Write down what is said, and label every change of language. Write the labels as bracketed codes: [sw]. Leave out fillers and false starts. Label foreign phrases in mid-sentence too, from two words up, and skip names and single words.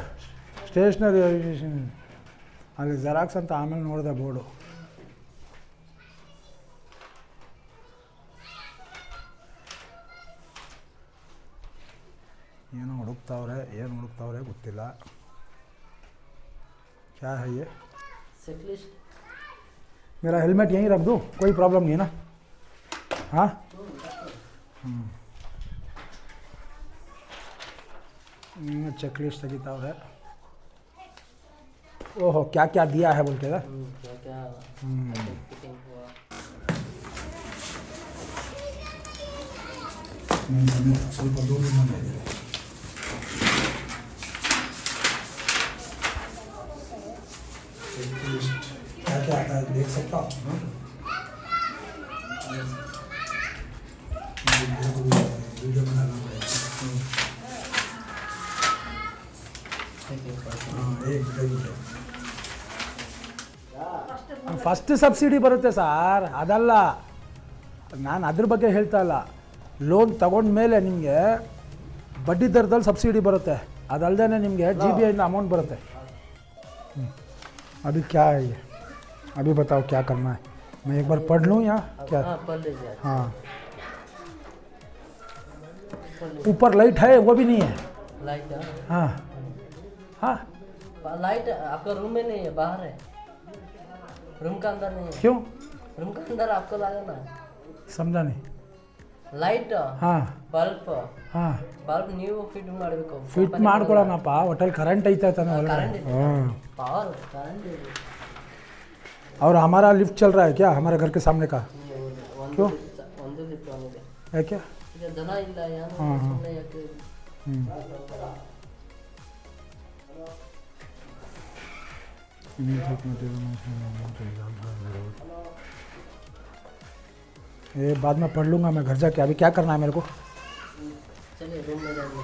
[kn] ಸ್ಟೇಷ್ನರಿ ಅಲ್ಲಿ ಜೆರಾಕ್ಸ್ ಅಂತ ಆಮೇಲೆ ನೋಡಿದೆ ಬೋರ್ಡು. ಏನು ಹುಡುಕ್ತಾವ್ರೆ ಗೊತ್ತಿಲ್ಲ. [hi] क्या है ये? मेरा हेलमेट यहीं रख दूँ, कोई प्रॉब्लम नहीं है ना? [en] हाँ check list ತೆಗಿತಾವ್ರೆ. [hi] ओहो क्या क्या दिया है बोलते हैं. [kn] ಸ್ವಲ್ಪ ದೂರದಿಂದ [hi] क्या क्या आता है देख सकता हूँ. वीडियो बनाना पड़ेगा. [en] first subsidy [kn] ಬರುತ್ತೆ ಸಾರ್, ಅದಲ್ಲ ನಾನು ಅದ್ರ ಬಗ್ಗೆ ಹೇಳ್ತಾ ಇಲ್ಲ. ಲೋನ್ ತಗೊಂಡ ಮೇಲೆ ನಿಮಗೆ ಬಡ್ಡಿ ದರದಲ್ಲಿ ಸಬ್ಸಿಡಿ ಬರುತ್ತೆ. ಅದಲ್ಲದೆ ನಿಮಗೆ GBIಯಿಂದ ಅಮೌಂಟ್ ಬರುತ್ತೆ. [hi] अभी क्या है ये? अभी बताओ क्या करना है? मैं एक बार पढ़ लूँ या क्या? पढ़ लीजिए. हाँ, ऊपर लाइट है वो भी नहीं है. लाइट? हाँ हाँ. लाइट आपका रूम में नहीं है, बाहर है. रूम का अंदर नहीं है. क्यों? रूम का अंदर आपको लगाना है. समझा नहीं. लाइट? [kn] ಹಾಂ ಹಾಂ ಬಲ್ಬ್ ನೀವು ಫಿಟ್ ಮಾಡಬೇಕು. ಫಿಟ್ ಮಾಡ್ಕೊಳ್ಳೋಣಪ್ಪ, ಹೋಟೆಲ್ ಕರೆಂಟ್ ಐತೆ ತಾನೆ ಒಳಗಡೆ. [en] power current [hi] और हमारा लिफ्ट चल रहा है क्या हमारे घर के सामने का? क्यों? [kn] ಒಂದು ಲಿಫ್ಟ್ ಆಗಿದೆ. ಯಾಕೆ? ಈಗ ಜನ ಇಲ್ಲ, ಯಾರು ಸುಮ್ಮನೆ ಯಾಕೆ? [hi] ये बाद में पढ़ लूँगा मैं घर जाके. अभी क्या करना है मेरे को? चलिए रूम में जाइए.